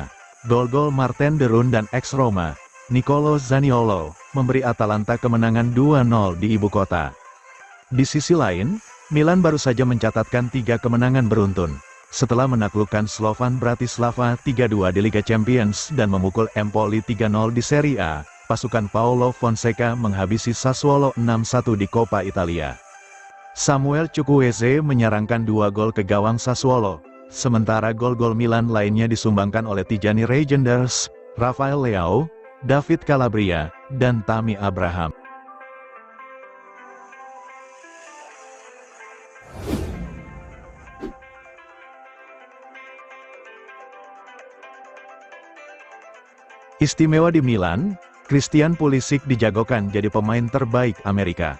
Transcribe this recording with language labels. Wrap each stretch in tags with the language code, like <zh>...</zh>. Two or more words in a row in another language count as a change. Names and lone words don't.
<id>Gol-gol Martin de Roon dan ex-Roma, Nicolo Zaniolo, memberi Atalanta kemenangan 2-0 di ibu kota. Di sisi lain, Milan baru saja mencatatkan 3 kemenangan beruntun, setelah menaklukkan Slovan Bratislava 3-2 di Liga Champions dan memukul Empoli 3-0 di Serie A. Pasukan Paulo Fonseca menghabisi Sassuolo 6-1 di Coppa Italia. Samuel Chukwueze menyarangkan 2 gol ke gawang Sassuolo, sementara gol-gol Milan lainnya disumbangkan oleh Tijani Reijnders, Rafael Leao, David Calabria, dan Tammy Abraham. Istimewa di Milan, Christian Pulisic dijagokan jadi pemain terbaik Amerika.</id>